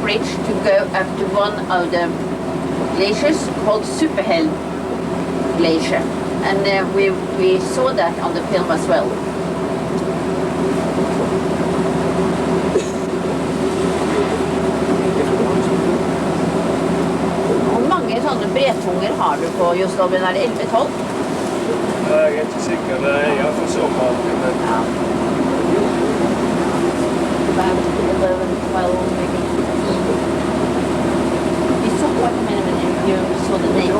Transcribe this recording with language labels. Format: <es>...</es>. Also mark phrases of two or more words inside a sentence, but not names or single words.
<en>bridge to go up to one of the glaciers called Superhelm Glacier, and we saw that on the film as well.</en> <no>Hvor mange sånne bretunger har du på Jostolven? Er det 11-12? Jeg er ikke sikker, det er jeg for så mange, men... Ja. 11, 12, maybe.</no> <en>You saw what a minute you saw the name.</en>